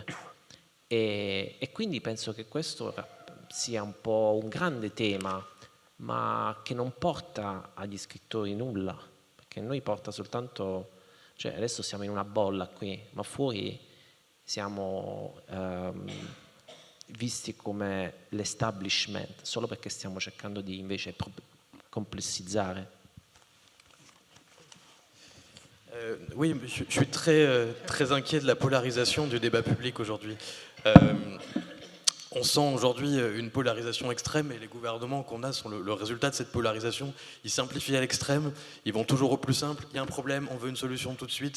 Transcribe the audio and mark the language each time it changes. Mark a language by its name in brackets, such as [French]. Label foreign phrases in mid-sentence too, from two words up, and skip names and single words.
[Italian] E quindi penso che questo sia un po' un grande tema, ma che non porta agli scrittori nulla, perché noi porta soltanto, cioè adesso siamo in una bolla qui, ma fuori siamo visti come l'establishment, solo perché stiamo cercando di invece complessizzare. [French] Oui, je suis très inquiet de la polarisation du débat public aujourd'hui. On sent aujourd'hui une polarisation extrême et les gouvernements qu'on a sont le résultat de cette polarisation. Ils simplifient à l'extrême, ils vont toujours au plus simple. Il y a un problème, on veut une solution tout de suite.